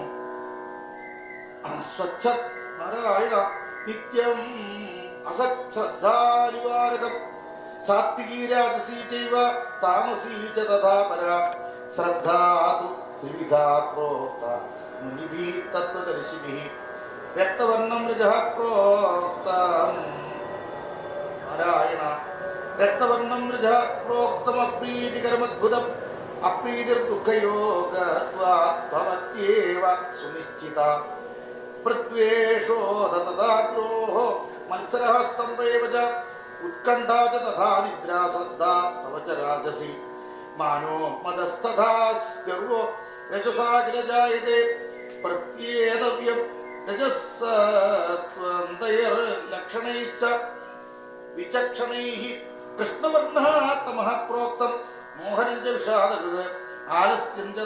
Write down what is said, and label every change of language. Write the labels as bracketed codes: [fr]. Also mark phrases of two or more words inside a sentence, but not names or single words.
[sa] സ്വച്ഛത് നാരായണ നിത്യം അസശ്രദ്ധാനിവാരകം സാത്വികീ രാജസീ ചൈവ താമസീ ച തഥാ പരാ ശ്രദ്ധാ തു ത്രിവിധാ പ്രോക്ത മുനിഭിः തത്വദർശിഭിः രക്തവർണം രജഃ പ്രോക്തം നാരായണ രക്തവർണം രജഃ പ്രോക്തമപ്രീതികരമദ്ഭുതം അപ്രീതിർദുഃഖയോഗത്വാത് ഭവത്യേവ സുനിശ്ചിത പ്രദ്വേഷോ തഥാദ്രോഹോ മത്സരः സ്തംഭ एव च उत्कण्ठा च तथा निद्रा श्रद्धा तव च राजसि मानो मदस्तथा गर्वो रजसाग्रजायते प्रत्येतव्यं रजसत्वन्तैर्लक्षणैश्च विचक्षणैः कृष्णवर्णः तमः प्रोक्तं मोहनं च विषादकृत् आलस्यं च